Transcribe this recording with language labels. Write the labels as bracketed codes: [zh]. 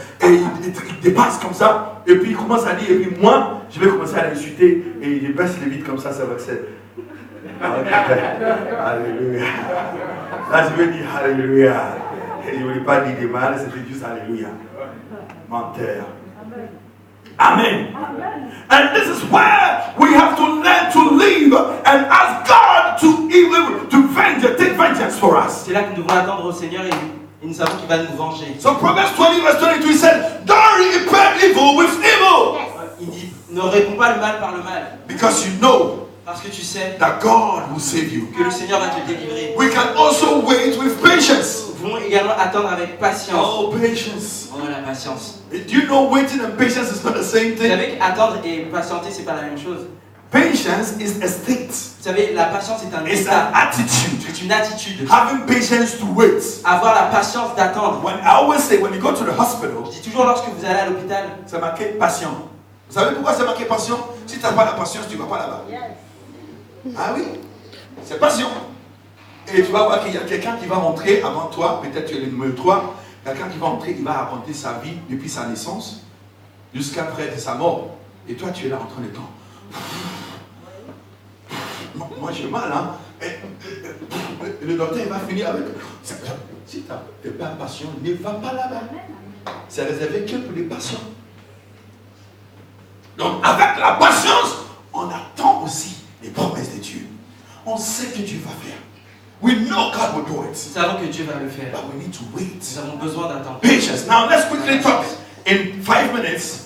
[fr] Et il dépasse comme ça, et puis il commence à dire, et puis moi, je vais commencer à l'insulter, et il baisse les vitres comme ça, c'est vrai que c'est. Alléluia. Là, je vais dire Alléluia. Et je ne voulais pas dire des mal, c'était juste Alléluia. Menteur. Amen. [en] And this is where we have to learn to live and ask God to take vengeance for us. [fr] C'est là que nous devons attendre au Seigneur et nous savons qu'il va nous venger. [en] So Proverbs 20 verse 22 said, don't repay evil with evil. [fr] Il dit, ne réponds pas le mal par le mal. [en] Because you know [fr] Parce que tu sais [en] that God will save you. [fr] que le Seigneur va te délivrer. [en] We can also wait with patience. [fr] Nous pouvons également attendre avec patience. [en] Oh, patience. [fr] Oh, la patience. [en] Do you know waiting and patience is not the same [fr] Vous [en] thing? [fr] savez qu'attendre et patienter, c'est pas la même chose. [en] Patience is a state. [fr] Vous savez, la patience est un [en] It's [fr] état. [en] an attitude. [fr] C'est une attitude. [en] Having patience to wait. [fr] Avoir la patience d'attendre. [en] When I always say, when you go to the hospital, [fr] Je dis toujours lorsque vous allez à l'hôpital, c'est marqué patient. Vous savez pourquoi c'est marqué patient? Si tu n'as pas la patience, tu ne vas pas là-bas. Ah oui, c'est patient. Et tu vas voir qu'il y a quelqu'un qui va rentrer avant toi, peut-être tu es le numéro 3, quelqu'un qui va rentrer, il va raconter sa vie depuis sa naissance jusqu'après sa mort. Et toi, tu es là en train de temps. Moi, j'ai mal, hein. Le docteur, il va finir avec... Si tu n'es pas patient, ne va pas là-bas. C'est réservé que pour les patients. Donc, avec la patience, on attend aussi les promesses de Dieu. On sait que Dieu va faire. [en] We know God will do it. [fr] nous savons que Dieu va le faire. [en] But we need to wait. [fr] Nous avons besoin d'attendre. [en] Patience. Now, let's quickly talk in 5 minutes